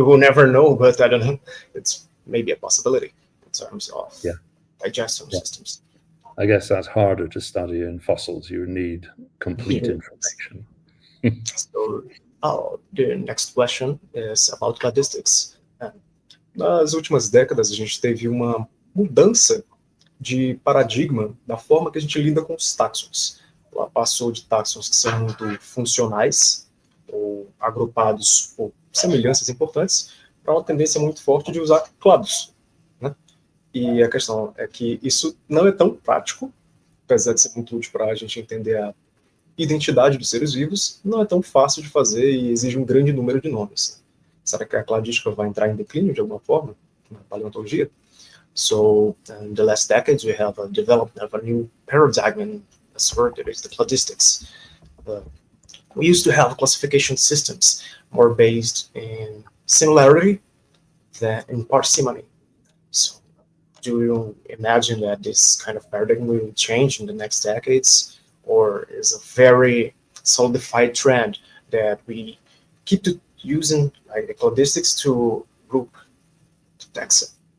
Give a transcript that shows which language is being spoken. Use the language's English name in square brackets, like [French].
[English] We will never know, but I don't know. It's maybe a possibility in terms of digestive systems. I guess that's harder to study in fossils. You need complete information. So the next question is about cladistics. [Portuguese] Nas últimas décadas, a gente teve uma mudança de paradigma da forma que a gente lida com os táxons. ela passou de táxons que são muito funcionais, ou agrupados por semelhanças importantes, para uma tendência muito forte de usar clados, né? E a questão é que isso não é tão prático, apesar de ser muito útil para a gente entender a identidade dos seres vivos, não é tão fácil de fazer e exige um grande número de nomes. Será que a cladística vai entrar em declínio de alguma forma na paleontologia? [English] So, in the last decades, we have developed a new paradigm in this work, that is the cladistics. We used to have classification systems more based in similarity than in parsimony. So, do you imagine that this kind of paradigm will change in the next decades, or is a very solidified trend that we keep using like the cladistics to group to taxa?